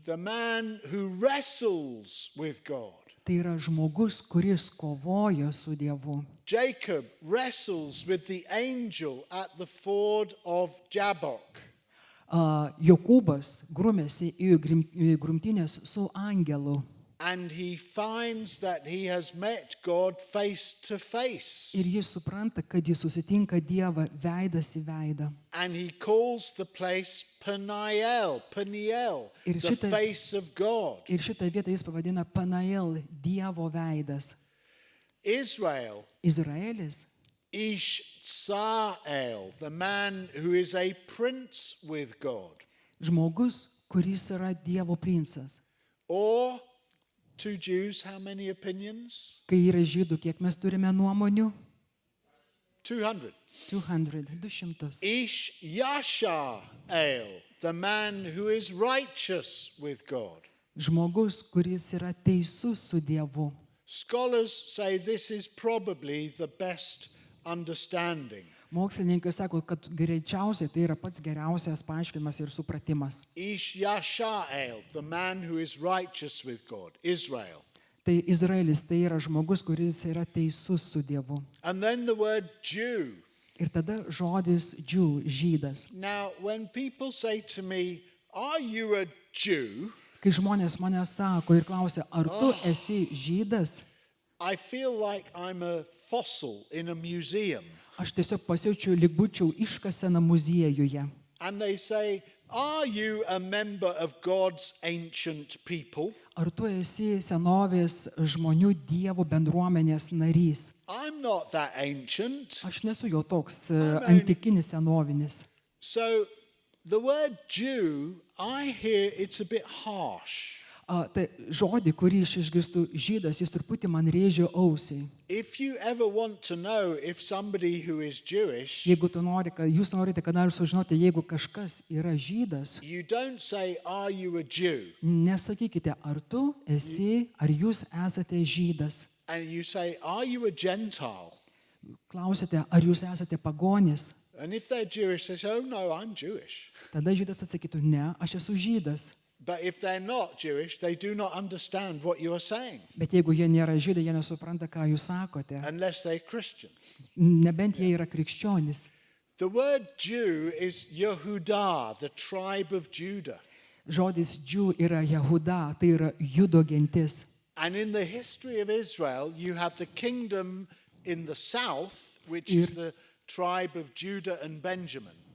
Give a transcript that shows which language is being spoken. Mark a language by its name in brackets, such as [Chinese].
[English] The man who wrestles with God. [Lithuanian] Tai yra žmogus, kuris kovoja su Dievu. [English] Jacob wrestles with the angel at the ford of Jabbok. [Lithuanian] Jokūbas grumėsi į grumtynės su angelu. [English] And he finds that he has met God face to face. [Lithuanian] Ir jis supranta, kad jis susitinka Dievą veidas į veidą. [English] And he calls the place Peniel, [Lithuanian] Ir [English] the [Lithuanian] šitą- [English] face of God. [Lithuanian] Ir šitą vietą jis pavadina Panael, Dievo veidas. [English] Israel, [Lithuanian] Izraelis, [English] Ishsarael, the man who is a prince with God. [Lithuanian] žmogus, kuris yra Dievo princas. [English] Or, to Jews, how many opinions? [Lithuanian] Kai yra žydų, kiek mes turime nuomonių? [English] 200. [Lithuanian] 200. [English] Ishyashael, the man who is righteous with God. [Lithuanian] Žmogus, kuris yra teisus su Dievu. [English] Scholars say this is probably the best understanding. [Lithuanian] Mokslininkai sako, kad greičiausiai tai yra pats geriausias paaiškinimas ir supratimas. [English] Ishyashael, the man who is righteous with God, Israel. [Lithuanian] Tai Izraelis, tai yra žmogus, kuris yra teisus su Dievu. [English] And then the word Jew. [Lithuanian] Ir tada žodis žydas. [English] Now, when people say to me, are you a Jew? [Lithuanian] Kai žmonės mane sako ir klausia, ar tu esi žydas, [English] I feel like I'm a fossil in a museum. [Lithuanian] aš tiesiog pasijaučiu, lyg būčiau iškasena muziejuje. [English] And they say, Are you a member of God's ancient people? [Lithuanian] Ar tu esi senovės žmonių Dievo bendruomenės narys? [English] I'm not that ancient. [Lithuanian] Aš nesu jau toks Amen. antikinis senovinis. [English] So the word Jew, I hear it's a bit harsh. [Lithuanian] Tai žodį, kurį aš išgirstu žydas, jis truputį man rėžia ausiai. [English] If you ever want to know if somebody who is Jewish, [Lithuanian] Jeigu jūs norite kada nors sužinoti, jeigu kažkas yra žydas, [English] you don't say, are you a Jew? [Lithuanian] nesakykite, ar tu esi, ar jūs esate žydas. [English] And you say, are you a Gentile? [Lithuanian] Klausite, ar jūs esate pagonis. [English] And if they're Jewish, they say, oh no, I'm Jewish. [Lithuanian] Tada žydas atsakytų, ne, aš esu žydas. [English] But if they're not Jewish, they do not understand what you are saying, [Lithuanian] Bet jeigu jie nėra žydai, jie nesupranta, ką jūs sakote. [English] unless they're Christian. [Lithuanian] Nebent jie yra krikščionys. [English] The word Jew is Yehudah, the tribe of Judah. [Lithuanian] Žodis džių yra Jehuda, tai yra Judo gentis. [English] And in the history of Israel, you have the kingdom in the south, which is the tribe of Judah and Benjamin.